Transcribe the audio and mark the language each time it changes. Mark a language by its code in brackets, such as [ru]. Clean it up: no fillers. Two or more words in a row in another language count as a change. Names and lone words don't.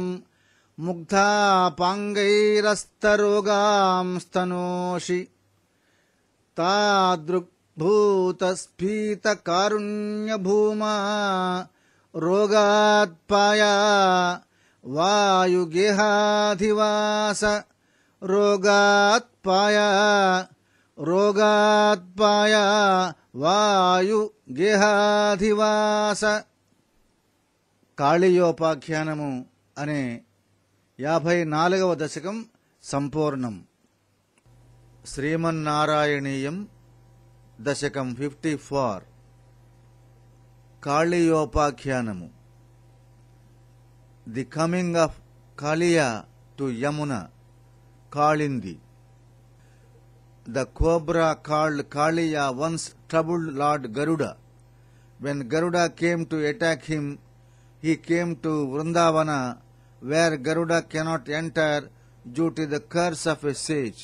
[sa] मुग्धापाङ्गैरस्तरोगांस्तनोषि तादृग्भूतस्फीतकारुण्यभूमा रोगात्पाया वायुगेहाधिवास रोगात्पाया వాయుగేహాధివాస. [te] కాళియోపాఖ్యానము అనే 54వ దశకం సంపూర్ణం. శ్రీమన్నారాయణీయం దశకం 54. కాళియోపాఖ్యానము. [en] The Coming of Kaliya to Yamuna. [te] కాళింది. [en] The cobra called Kaliya once troubled Lord Garuda. When Garuda came to attack him, he came to Vrindavana, where Garuda cannot enter due to the curse of a sage.